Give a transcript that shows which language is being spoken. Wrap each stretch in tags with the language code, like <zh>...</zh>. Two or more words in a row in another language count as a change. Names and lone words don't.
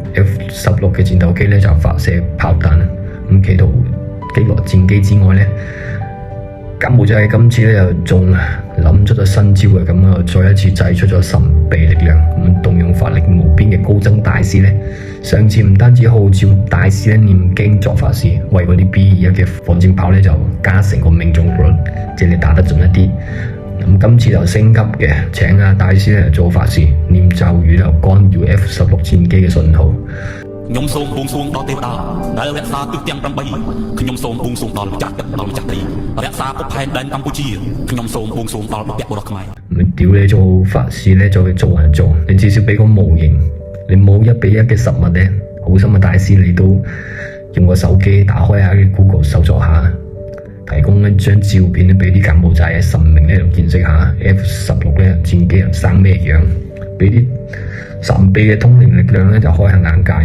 <yue>F-16嘅戰鬥機呢，就發射炮彈，咁企圖擊落戰機之外呢，柬埔寨今次呢又仲諗出咗新招嘅，咁啊再一次祭出咗神秘力量，咁動用法力無邊嘅高僧大師呢，上次唔單止號召大師呢念經作法事，為嗰啲 B-21嘅火箭炮呢就加成個命中率，即係你打得準一啲。咁今次就升級嘅，請大師呢做法事，念咒語就干擾 F-16戰機嘅信號。</yue> <km>ខ្ញុំសូមបួងសួងដល់ទេវតាដែលរក្សាទិសទាំង8ខ្ញុំសូមបួងសួងដល់ម្ចាស់ទឹកដល់ម្ចាស់ដីរក្សាពុកផែនដែនកម្ពុជាខ្ញុំសូមបួងសួងដល់បុព្វបុរសខ្មែរ</km> <yue>屌你做法事呢，就去做人做，你至少俾個模型，你冇1比1嘅實物呢，好心嘅大師你都用個手機打開下 Google 搜索下，提供一張照片呢俾啲柬埔寨嘅神明呢見識下 F-16呢戰機人生咩樣，俾啲神秘嘅通靈力量呢就開下眼界。</yue>